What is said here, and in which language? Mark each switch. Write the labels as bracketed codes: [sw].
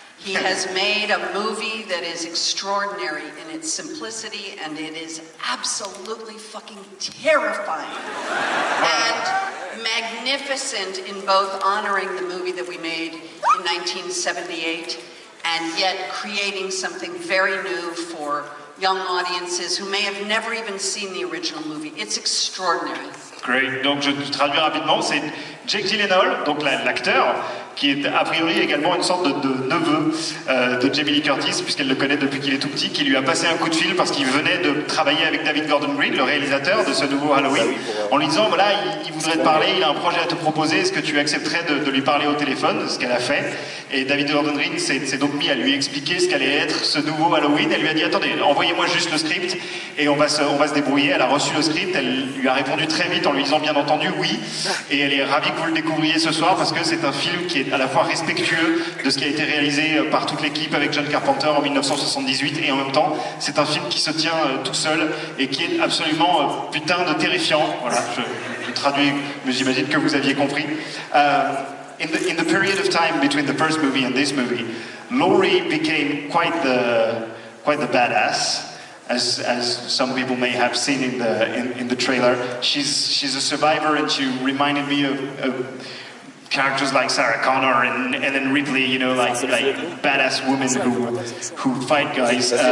[en] He has made a movie that is extraordinary in its simplicity, and it is absolutely fucking terrifying and magnificent in both honoring the movie that we made in 1978 and yet creating something very new for young audiences who may have never even seen the original movie. It's extraordinary. [fr] Great. Donc je traduis rapidement, c'est Jake Gyllenhaal, donc l'acteur, qui est a priori également une sorte de neveu de Jamie Lee Curtis, puisqu'elle le connaît depuis qu'il est tout petit, qui lui a passé un coup de fil parce qu'il venait de travailler avec David Gordon Green, le réalisateur de ce nouveau Halloween, en lui disant voilà, il voudrait te parler, il a un projet à te proposer, est-ce que tu accepterais de lui parler au téléphone, ce qu'elle a fait. Et David Gordon Green s'est donc mis à lui expliquer ce qu'allait être ce nouveau Halloween. Elle lui a dit attendez, envoyez-moi juste le script et on va se débrouiller. Elle a reçu le script, elle lui a répondu très vite en lui disant bien entendu oui, et elle est ravie que vous le découvriez ce soir parce que c'est un film qui est à la fois respectueux de ce qui a été réalisé par toute l'équipe avec John Carpenter en 1978 et en même temps c'est un film qui se tient tout seul et qui est absolument putain de terrifiant. Voilà, je traduis, mais j'imagine que vous aviez compris. [en] In the period of time between the first movie and this movie, Laurie became quite the badass. As some people may have seen in the trailer, she's a survivor, and she reminded me of characters like Sarah Connor and Ellen Ripley, you know, like badass women who fight guys.